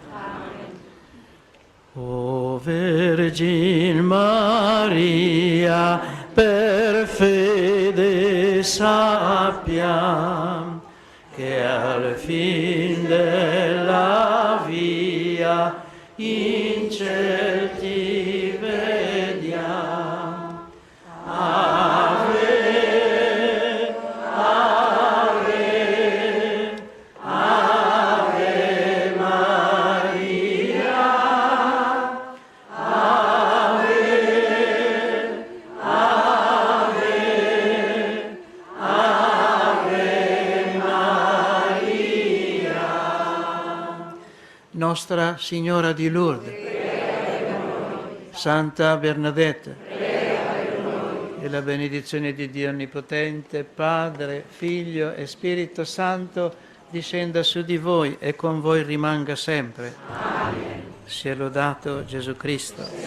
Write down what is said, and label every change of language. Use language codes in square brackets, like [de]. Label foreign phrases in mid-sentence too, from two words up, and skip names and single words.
[it] O Vergine Maria, per fede sappiam che al fin della via in ciel ti vediam. [la] Ave, Ave, Ave Maria, Ave, Ave, Ave Maria. [it] Nostra Signora di Lourdes, Santa Bernadette, e la benedizione di Dio Onnipotente, Padre, Figlio e Spirito Santo, discenda su di voi e con voi rimanga sempre. Amen. Sia lodato Gesù Cristo.